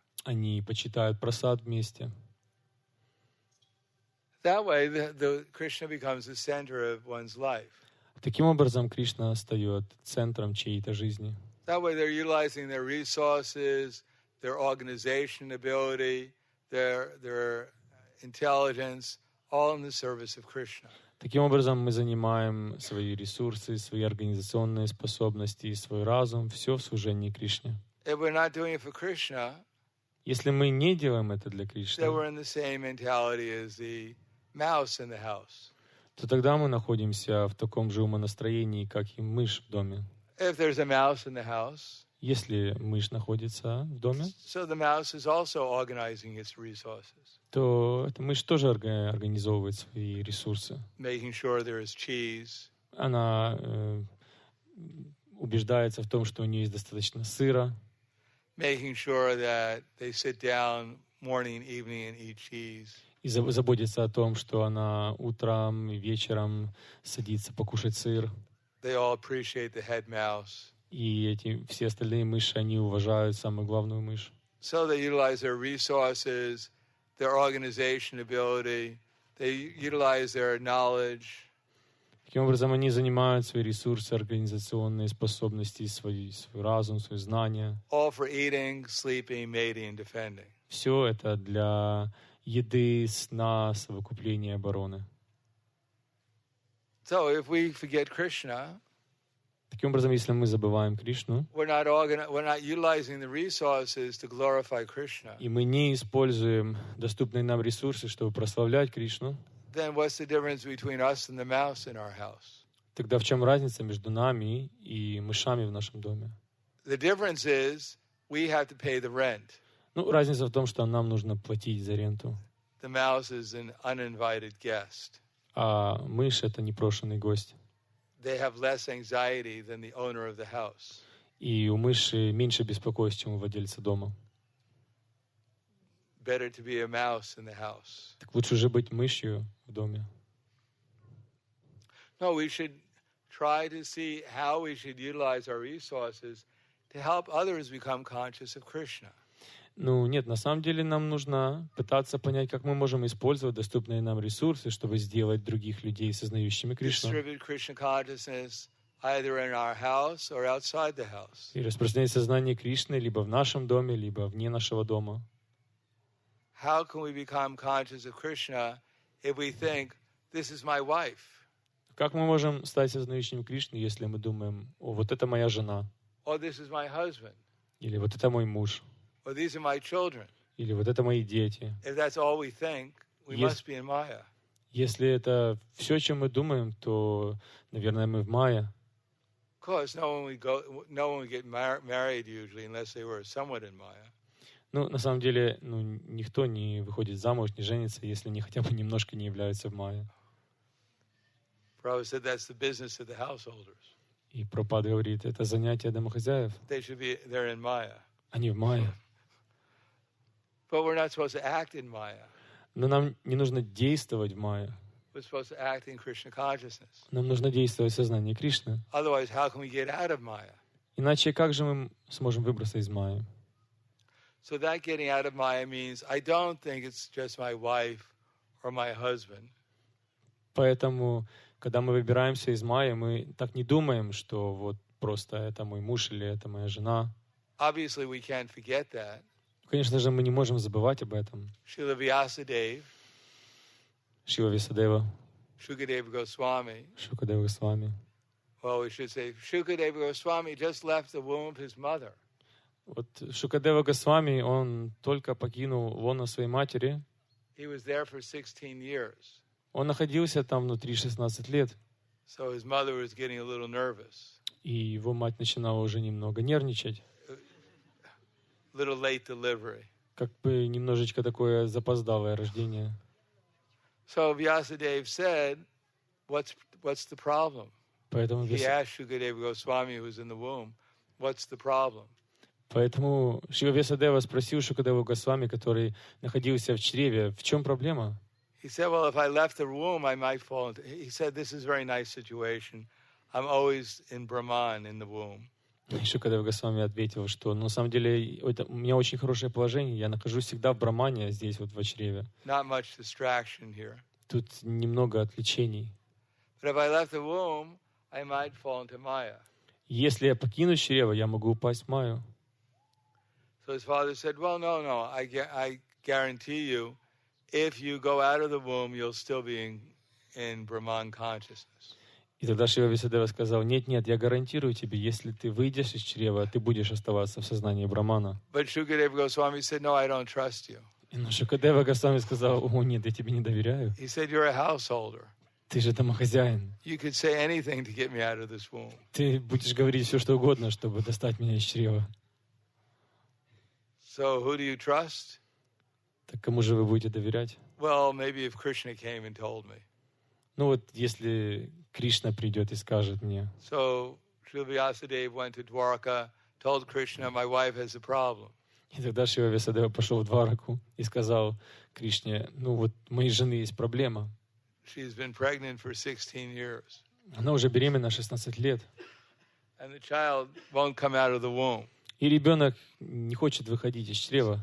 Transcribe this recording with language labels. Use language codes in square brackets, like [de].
[ru] Они почитают прасад вместе. [en] That way, the Krishna becomes the center of one's life. [ru] Таким образом, Кришна стает центром чьей-то жизни. [en] That way, they're utilizing their resources, their organization ability, their intelligence, all in the service of Krishna. [ru] Таким образом, мы занимаем свои ресурсы, свои организационные способности, свой разум, все в служении Кришне. [en] If we're not doing it for Krishna, [ru] Если мы не делаем это для Кришны, [en] then we're in the same mentality as the mouse in the house. [ru] то тогда мы находимся в таком же умонастроении, как и мышь в доме. [en] If there's a mouse in the house, [ru] Если мышь находится в доме, [en] so the mouse is also organizing its resources, [ru] то эта мышь тоже организовывает свои ресурсы. [en] making sure there is cheese, [ru] Она убеждается в том, что у нее есть достаточно сыра, [en] making sure that they sit down morning and evening and eat cheese. [ru] и заботится о том, что она утром и вечером садится покушать сыр. [en] They all appreciate the head mouse. [ru] И эти все остальные мыши, они уважают самую главную мышь. [en] So they utilize their resources, their organization ability, they utilize their knowledge. [ru] Таким образом, они занимают свои ресурсы, организационные способности, свой разум, свои знания. [en] All for eating, sleeping, mating, and defending. [ru] Все это для еды, сна, совокупления, обороны. [en] So if we forget Krishna, [ru] Таким образом, если мы забываем Кришну, [en] we're not utilizing the resources to glorify Krishna, [ru] и мы не используем доступные нам ресурсы, чтобы прославлять Кришну, [en] then what's the difference between us and the mouse in our house? [ru] тогда в чем разница между нами и мышами в нашем доме? [en] The difference is we have to pay the rent. [ru] Разница в том, что нам нужно платить за ренту. [en] The the mouse is an uninvited guest. [ru] А мышь — это непрошенный гость. [en] They have less anxiety than the owner of the house. [ru] И у мыши меньше беспокойств, чем у владельца дома. [en] Better to be a mouse in the house. [ru] Так лучше уже быть мышью в доме. [en] No, we should try to see how we should utilize our resources to help others become conscious of Krishna. [ru] Ну, нет, на самом деле нам нужно пытаться понять, как мы можем использовать доступные нам ресурсы, чтобы сделать других людей сознающими Кришну. [en] Distribute Krishna consciousness either in our house or outside the house. [ru] И распространять сознание Кришны либо в нашем доме, либо вне нашего дома. [en] How can we become conscious of Krishna if we think, this is my wife? [ru] Как мы можем стать сознающими Кришны, если мы думаем, о, вот это моя жена, [en] Or this is my husband? [ru] или вот это мой муж, [en] Or these are my children? [ru] или вот это мои дети. [en] If that's all we think, we must be in Maya. [ru] Если это все, о чем мы думаем, то, наверное, мы в майя. [en] Of course, no one would get married usually unless they were somewhat in Maya. [ru] Ну, на самом деле, никто не выходит замуж, не женится, если они хотя бы немножко не являются в майя. [en] Prabhupada said that's the business of the householders. [ru] И Прабхупада говорит, это занятие домохозяев. [en] They're in Maya. [ru] Они в майя. [en] But we're not supposed to act in Maya. [ru] Но нам не нужно действовать в майя. [en] We're supposed to act in Krishna consciousness. [ru] Нам нужно действовать в сознании Кришны. [en] Otherwise, how can we get out of Maya? [ru] Иначе как же мы сможем выбраться из майя? [en] So that getting out of Maya means I don't think it's just my wife or my husband. [ru] Поэтому, когда мы выбираемся из майя, мы так не думаем, что вот просто это мой муж или это моя жена. [en] Obviously, we can't forget that. [ru] Конечно же, мы не можем забывать об этом. [en] Srila Vyasadeva, [ru] Шрила Вьясадева, [en] Shukadeva Goswami. [ru] Шукадева Госвами. [en] Well, we should say Shukadeva Goswami just left the womb of his mother. [ru] Вот Шукадева Госвами, он только покинул лоно своей матери. [en] He was there for 16 years. [ru] Он находился там внутри 16 лет. [en] So his mother was getting a little nervous. [ru] И его мать начинала уже немного нервничать. [en] Little late delivery. [ru] Как бы немножечко такое запоздалое рождение. [en] So Vyasadeva said, what's the problem? [ru] Поэтому [en] He asked Shukadeva Goswami, who was in the womb, what's the problem? [ru] Поэтому Шрила Вьясадева спросил Шукадеву Госвами, который находился в чреве, в чем проблема? [en] He said, well, if I left the womb, I might fall into... He said, this is a very nice situation. I'm always in Brahman, in the womb. [ru] И Шукадева Госвами ответил, что на самом деле у меня очень хорошее положение, я нахожусь всегда в Брахмане, здесь вот в чреве. [en] Not much distraction here. [ru] Тут немного отвлечений. [en] But if I left the womb, I might fall into Maya. [ru] Если я покину чрево, я могу упасть в майю. [en] So his father said, well, no, I guarantee you, if you go out of the womb, you'll still be in Brahman consciousness. [ru] И тогда Шрила Вьясадева сказал, нет, я гарантирую тебе, если ты выйдешь из чрева, ты будешь оставаться в сознании Брахмана. [en] But Shukadeva Goswami said, no, I don't trust you. [ru] Но Шукадева Госвами сказал, о, нет, я тебе не доверяю. [en] He said, you're a householder. [ru] Ты же домохозяин. [en] You could say anything to get me out of this womb. [ru] Ты будешь говорить все, что угодно, чтобы достать меня из чрева. [en] So who do you trust? [ru] Так кому же вы будете доверять? [en] Well, maybe if Krishna came and told me. [ru] Ну вот, если Кришна придет и скажет мне. [en] So Srila Vyasadeva went to Dwarka, told Krishna, my wife has a problem. [ru] И тогда Шрила Вьясадева пошел в Двараку и сказал Кришне, ну вот, у моей жены есть проблема. [en] She's been pregnant for 16 years. [ru] Она уже беременна 16 лет. [en] And the child won't come out of the womb. [ru] И ребенок не хочет выходить из чрева.